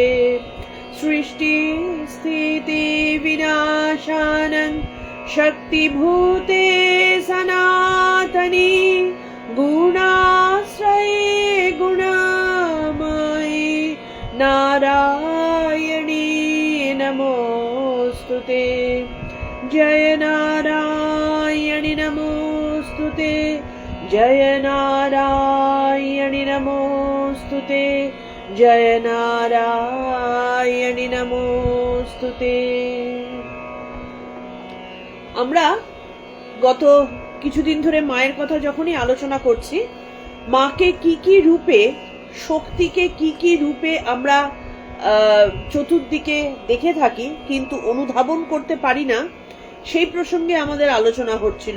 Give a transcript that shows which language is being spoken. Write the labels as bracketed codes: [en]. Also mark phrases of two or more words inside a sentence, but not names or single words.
[sa] सृष्टि स्थिति विनाशानं शक्तिभूते सनातनी गुणाश्रये गुणामयी नारायणी नमोस्तुते। जय नारायणि नमोस्तुते, जय नारायणि नमोस्तुते, जय नारायणि नमोस्तुते। [bn] আমরা গত কিছুদিন ধরে মায়ের কথা যখনই আলোচনা করছি, মাকে কি কি রূপে, শক্তিকে কি কি রূপে আমরা চতুর্দিকে দেখে থাকি কিন্তু অনুধাবন করতে পারি না, সেই প্রসঙ্গে আমাদের আলোচনা হচ্ছিল